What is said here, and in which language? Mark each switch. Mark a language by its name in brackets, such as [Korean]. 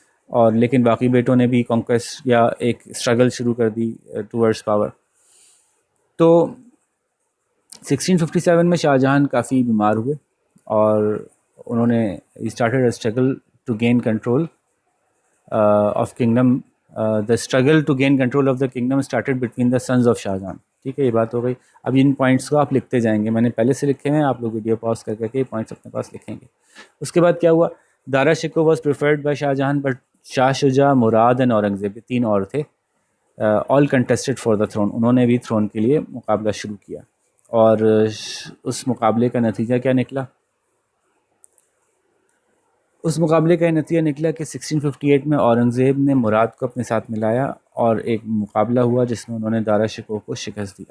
[Urdu] اور لیکن باقی بیٹوں نے بھی کانکویسٹ یا ایک اسٹرگل شروع کر دی [English] Towards power. [Urdu] تو 1657 میں شاہ جہان کافی بیمار ہوئے، اور انہوں نے [English] Started a struggle to gain control of kingdom. The struggle to gain control of the kingdom started between the sons of Shah Jahan. [Urdu] ٹھیک ہے، یہ بات ہو گئی. اب ان پوائنٹس کو آپ لکھتے جائیں گے، میں نے پہلے سے لکھے ہیں، آپ لوگ ویڈیو پاز کر کے یہ پوائنٹس اپنے پاس لکھیں گے. اس کے بعد کیا ہوا، [English] Dara Shikoh was preferred by Shah Jahan, but Shah Shuja, Murad and Aurangzeb, [Urdu] یہ 3 اور تھے، [English] All contested for the throne. [Urdu] انہوں نے بھی تھرون کے لیے مقابلہ شروع کیا، اور اس مقابلے کا نتیجہ کیا نکلا؟ اس مقابلے کا یہ نتیجہ نکلا کہ 1658 میں اورنگزیب نے مراد کو اپنے ساتھ ملایا، اور ایک مقابلہ ہوا جس میں انہوں نے دارا شکوہ کو شکست دی.